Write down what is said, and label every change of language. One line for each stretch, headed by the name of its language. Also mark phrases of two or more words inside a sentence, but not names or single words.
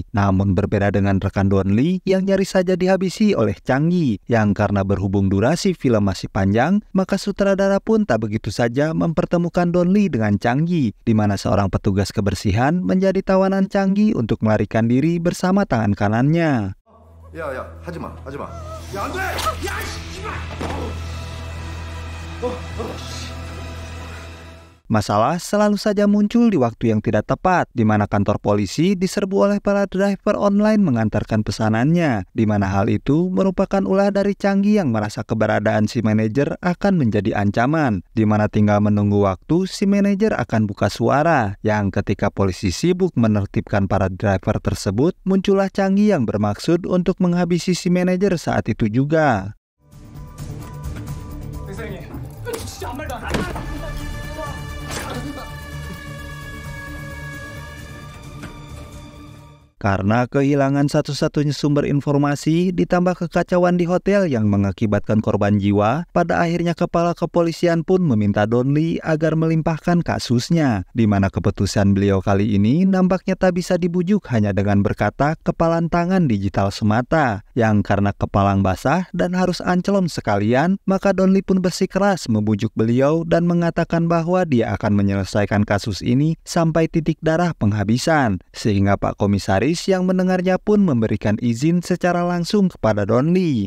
Indonesian: Namun berbeda dengan rekan Donli yang nyaris saja dihabisi oleh Changgi, yang karena berhubung durasi film masih panjang, maka sutradara pun tak begitu saja mempertemukan Donli dengan Changgi, di mana seorang petugas kebersihan menjadi tawanan Changgi untuk melarikan diri bersama tangan kanannya.
Korean: 야야 하지마 야 안돼 야 씨발
Indonesian: Masalah selalu saja muncul di waktu yang tidak tepat, di mana kantor polisi diserbu oleh para
English: driver online
Indonesian: mengantarkan pesanannya, di mana hal itu merupakan ulah dari Changgi yang merasa keberadaan si manajer akan menjadi ancaman, di mana tinggal menunggu waktu si manajer akan buka suara, yang ketika polisi sibuk menertibkan para driver tersebut, muncullah Changgi yang bermaksud untuk menghabisi si manajer saat itu juga.
Korean: 진짜 아무 말도 안 해.
Indonesian: Karena kehilangan satu-satunya sumber informasi ditambah kekacauan di hotel yang mengakibatkan korban jiwa, pada akhirnya kepala kepolisian pun meminta Donli agar melimpahkan kasusnya, di mana keputusan beliau kali ini nampaknya tak bisa dibujuk hanya dengan berkata kepalan tangan digital semata, yang karena kepalang basah dan harus ancelom sekalian, maka Donli pun bersikeras membujuk beliau dan mengatakan bahwa dia akan menyelesaikan kasus ini sampai titik darah penghabisan, sehingga Pak Komisaris yang mendengarnya pun memberikan izin secara langsung kepada Donli.